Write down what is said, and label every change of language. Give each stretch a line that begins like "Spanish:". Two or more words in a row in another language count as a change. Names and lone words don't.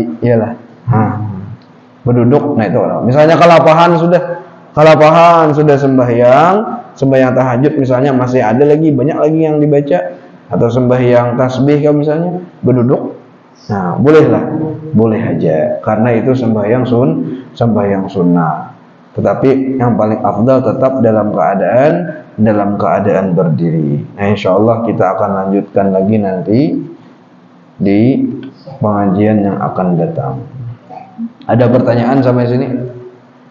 Banjar: Iyalah. Berduduk nah itu. Misalnya kalapahan sudah sembahyang tahajud misalnya masih ada lagi banyak lagi yang dibaca, atau sembahyang tasbih kalau misalnya berduduk. Nah, boleh aja karena itu sembahyang sunnah.
Indonesian: Tetapi yang paling afdal tetap dalam keadaan berdiri. Nah, insyaallah kita akan lanjutkan lagi nanti di pengajian yang akan datang. Ada pertanyaan sampai sini?